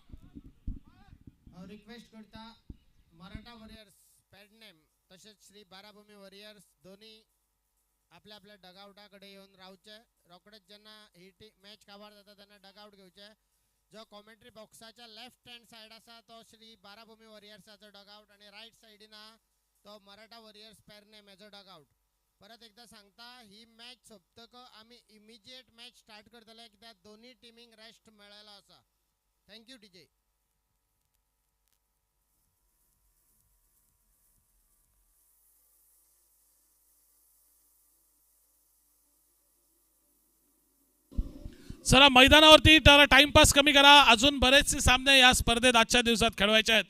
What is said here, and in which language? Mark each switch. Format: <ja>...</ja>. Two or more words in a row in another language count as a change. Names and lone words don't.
<kok>रिक्वेस्ट करता मराठा वॉरियर्स पॅड नेम तसेच श्री बाराभूमी वॉरियर्स दोन्ही आपल्या आपल्या डगआउटाकडे येऊन राहूचे. रोकडेच ज्यांना ही मॅच काबार जाता त्यांना डगआउट घेवचे. जो कॉमेंट्री बॉक्साच्या</kok> <en>left hand side</en> <kok>असा तो श्री बाराभूमी वॉरियर्साचो डगआउट आणि राईट साइडीन तो मराठा वॉरियर्स पॅड नेम हेजो डगआउट. परत एकदा सांगता ही मॅच सोंपतक आम्ही</kok> <en>immediate match start</en> <kok>करतले कित्याक दोन्ही टिमींक रेस्ट मेळ्ळेलो आसा.</kok> <en>thank you DJ.</en> <mr>चला मैदानावरती त्याला टाइमपास कमी करा. अजून बरेचसे सामने या स्पर्धेत आजच्या दिवसात खेळवायचे आहेत.</mr>